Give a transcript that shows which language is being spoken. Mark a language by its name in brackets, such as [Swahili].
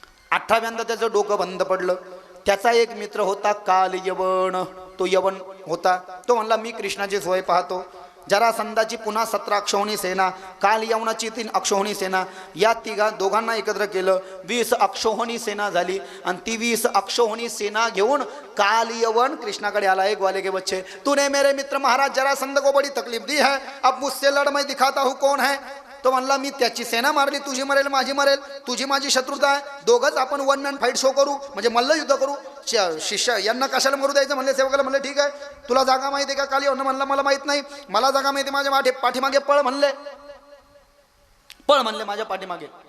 [Marathi] 18व्यांदा त्याचं डोकं बंद पडलं. त्याचा एक मित्र होता काल यवन. तो यवन होता. तो म्हणला मी कृष्णाची सोय पाहतो. जरासंधाची पुन्हा 17 अक्षौहिणी सेना, काल यवनाची 3 अक्षौहिणी सेना, या दोघांना एकत्र केलं. 20 अक्षौहिणी सेना झाली. आणि ती 20 अक्षौहिणी सेना घेऊन काल यवन कृष्णाकडे आला. [Hindi] एक ग्वाले के बच्चे, तूने मेरे मित्र महाराज जरासंध को बड़ी तकलीफ दी है, अब मुझसे लड़, मैं दिखाता हूँ कौन है. [Marathi] तो म्हणला मी त्याची सेना मारली, तुझी मरेल माझी मरेल, तुझी माझी शत्रुता आहे, दोघंच आपण [English] one man fight show [Marathi] करू, म्हणजे मल्ल युद्ध करू. शिष्य यांना कशाला मरू द्यायचं म्हणले. सेवकाला म्हणले ठीक आहे, तुला जागा माहिती आहे का? काली यवन म्हणला मला माहित नाही. मला जागा माहिती, माझ्या पाठीमागे पळ म्हणले. पळ म्हणले माझ्या पाठीमागे.